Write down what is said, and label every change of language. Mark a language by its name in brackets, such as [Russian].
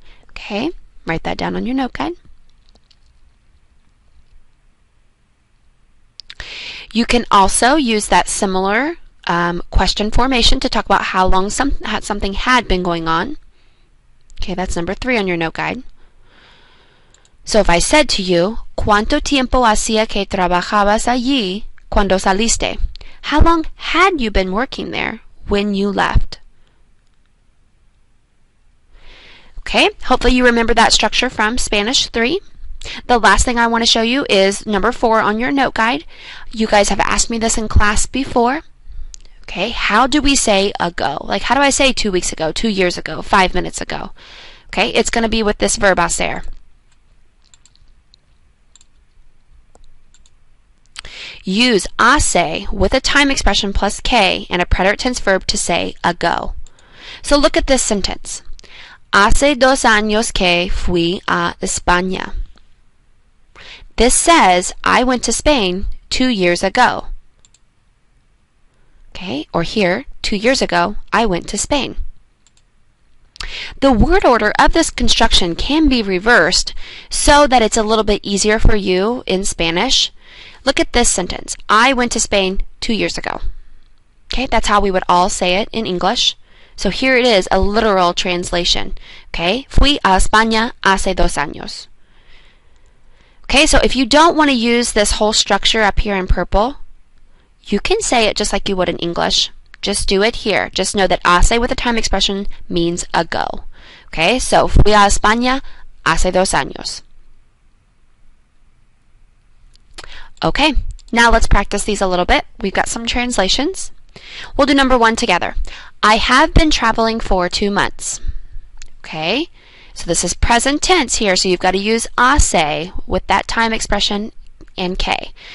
[English] Okay, write that down on your note guide. You can also use that similar question formation to talk about how long something had been going on. Okay, that's number 3 on your note guide. So if I said to you, [Spanish] ¿Cuánto tiempo hacía que trabajabas allí cuando saliste? [English] How long had you been working there when you left? Okay, hopefully you remember that structure from Spanish 3. The last thing I want to show you is number 4 on your note guide. You guys have asked me this in class before. Okay, how do we say ago? Like, how do I say 2 weeks ago, 2 years ago, 5 minutes ago? Okay, it's going to be with this verb hacer. Use hace with a time expression plus que and a preterite tense verb to say ago. So look at this sentence. [Spanish] Hace 2 años que fui a España. [English] This says, I went to Spain 2 years ago. Okay, or here, 2 years ago, I went to Spain. The word order of this construction can be reversed so that it's a little bit easier for you in Spanish. Look at this sentence. I went to Spain 2 years ago. Okay, that's how we would all say it in English. So here it is, a literal translation. Okay, [Spanish] fui a España hace 2 años. [English] Okay, so if you don't want to use this whole structure up here in purple, you can say it just like you would in English. Just do it here. Just know that hace with a time expression means ago. Okay, so [Spanish] fui a España hace 2 años. [English] Okay, now let's practice these a little bit. We've got some translations. We'll do number 1 together. I have been traveling for 2 months. Okay, so this is present tense here, so you've got to use hace with that time expression and que.